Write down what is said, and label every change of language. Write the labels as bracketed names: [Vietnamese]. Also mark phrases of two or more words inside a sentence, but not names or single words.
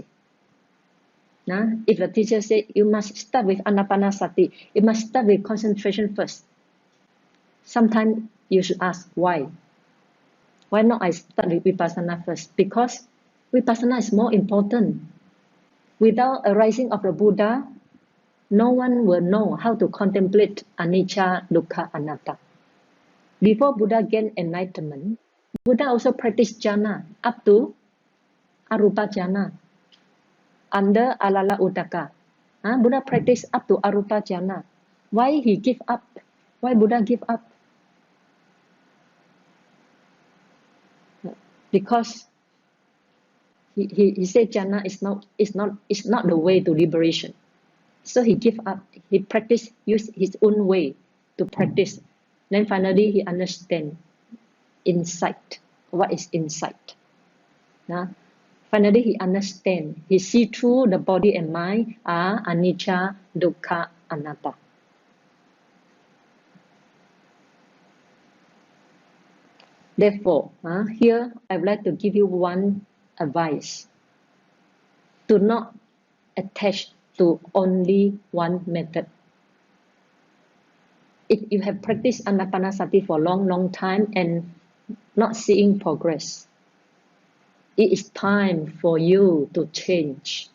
[English] If the teacher say you must start with Anapanasati, you must start with concentration first. Sometimes you should ask why. Why not I start with Vipassana first? Because Vipassana is more important. Without a rising of the Buddha, no one will know how to contemplate [Pali] anicca, dukkha, anatta. [English] Before Buddha gained enlightenment, Buddha also practiced jhana up to [Pali] arupa jhana. [English] Under alala uddaka, Buddha practiced up to [Pali] arupa jhana. [English] Why he give up? Why Buddha give up? Because he said jhana is not the way to liberation. So he give up. He practiced, use his own way to practice. Then finally he understand insight. What is insight? Finally he understand. He see through the body and mind are [Pali] anicca, dukkha, anatta. [English] Therefore, here I would like to give you one advice. Do not attach to only one method. If you have practiced Anapanasati for a long time and not seeing progress, it is time for you to change.